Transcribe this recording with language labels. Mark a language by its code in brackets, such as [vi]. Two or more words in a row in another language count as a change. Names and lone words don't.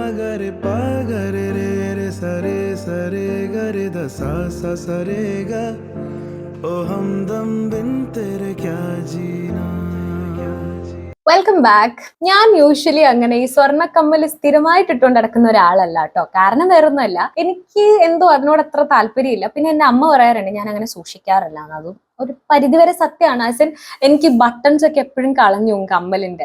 [hi] गरे पा गरे रे रे सरे सरे गरे द सा सा सरे गा ओ हमदम बिन तेरे क्या जीना. [en] welcome back. [ml] ഞാൻ യൂഷ്വലി അങ്ങനെ ഈ സ്വർണ്ണക്കമ്മൽ സ്ഥിരമായിട്ട് ഇട്ടുകൊണ്ട് നടക്കുന്ന ഒരാളല്ല കേട്ടോ. കാരണം വേറൊന്നുമല്ല, എനിക്ക് എന്തോ അതിനോട് അത്ര താല്പര്യമില്ല. പിന്നെ എന്റെ അമ്മ പറയാറുണ്ട് ഞാൻ അങ്ങനെ സൂക്ഷിക്കാറില്ല. അതും ഒരു പരിധിവരെ സത്യമാണ്. [en] as in [ml] എനിക്ക് ബട്ടൺസ് ഒക്കെ എപ്പോഴും കളഞ്ഞു കമ്മലിന്റെ.